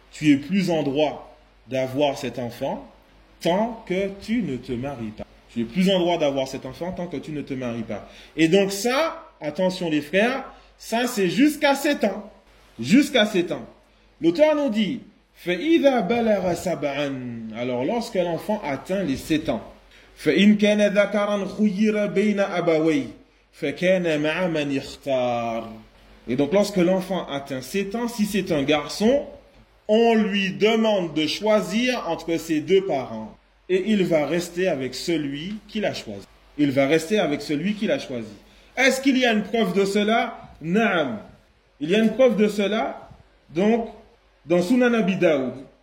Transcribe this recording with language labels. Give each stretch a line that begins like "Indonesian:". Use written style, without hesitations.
French: Tu es plus en droit d'avoir cet enfant tant que tu ne te maries pas. Tu es plus en droit d'avoir cet enfant tant que tu ne te maries pas. Et donc ça, attention les frères, ça c'est jusqu'à 7 ans. Jusqu'à 7 ans. L'auteur nous dit,
Arabic: فَإِذَا بَلَغَ سَبْعًا.
French: Alors lorsque l'enfant atteint les 7 ans,
Arabic: فَإِنْ كَانَ ذَكَرًا خُيِّرَ بَيْنَ أَبَوَيْهِ فَكَانَ مَعَ مَنْ يَخْتَارُ.
French: Et donc lorsque l'enfant atteint 7 ans, si c'est un garçon, on lui demande de choisir entre ses deux parents. Et il va rester avec celui qui l'a choisi. Il va rester avec celui qui l'a choisi. Est-ce qu'il y a une preuve de cela? Naam. Il y a une preuve de cela, donc, dans Sunan Abi Daoud.